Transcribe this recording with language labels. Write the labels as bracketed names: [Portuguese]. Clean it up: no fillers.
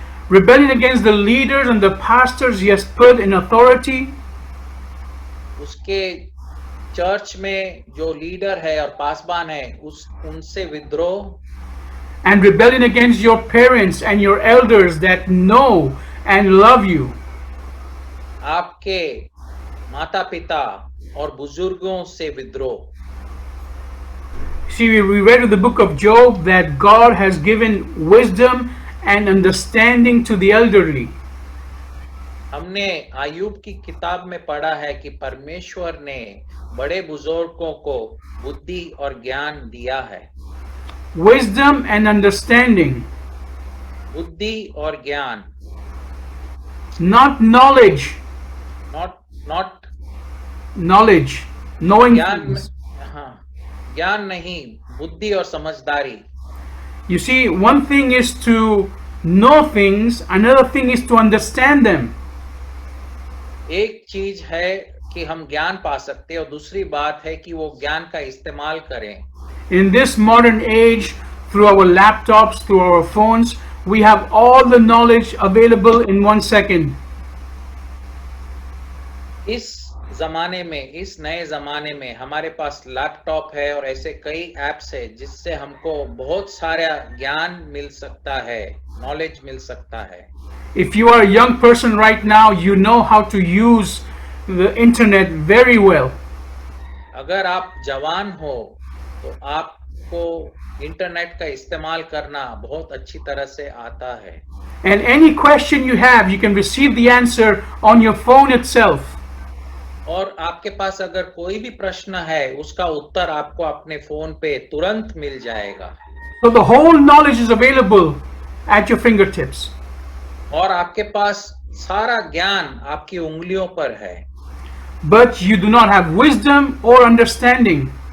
[English] rebellion against the leaders and the pastors he has put in authority, [Hindi] उसके church में जो leader है और पासबान है उनसे विद्रोह, [English] and rebellion against your parents and your elders that know and love you. [Hindi] आपके माता पिता और बुजुर्गों से विद्रोह। [English] See, we read in the book of Job that God has given wisdom and understanding to the elderly. [Hindi] हमने आयुब की किताब में पढ़ा है कि परमेश्वर ने बड़े बुजुर्गों को बुद्धि और ज्ञान दिया है। [English] Wisdom and understanding, [Hindi] बुद्धि और ज्ञान, [English] not knowledge. not Knowledge, knowing [Hindi] ज्ञान, [English] things. [Hindi] हाँ, ज्ञान नहीं, बुद्धि और समझदारी। [English] You see, one thing is to know things, another thing is to understand them. [Hindi] एक चीज है कि हम ज्ञान पा सकते हैं और दूसरी बात है कि वो ज्ञान का इस्तेमाल करें। [English] In this modern age, through our laptops, through our phones, we have all the knowledge available in 1 second. [Hindi] इस जमाने में, इस नए जमाने में हमारे पास लैपटॉप है और ऐसे कई एप्स है जिससे हमको बहुत सारा ज्ञान मिल सकता है, नॉलेज मिल सकता है। [English] If you are a young person right now, you know how to use the internet very well. [Hindi] अगर आप जवान हो तो आपको इंटरनेट का इस्तेमाल करना बहुत अच्छी तरह से आता है। [English] And any question you have, you can receive the answer on your phone itself. [Hindi] और आपके पास अगर कोई भी प्रश्न है उसका उत्तर आपको अपने फोन पे तुरंत मिल जाएगा। [English] So the whole knowledge is available at your fingertips. [Hindi] और आपके पास सारा ज्ञान आपकी उंगलियों पर है। [English] But you do not have wisdom or understanding.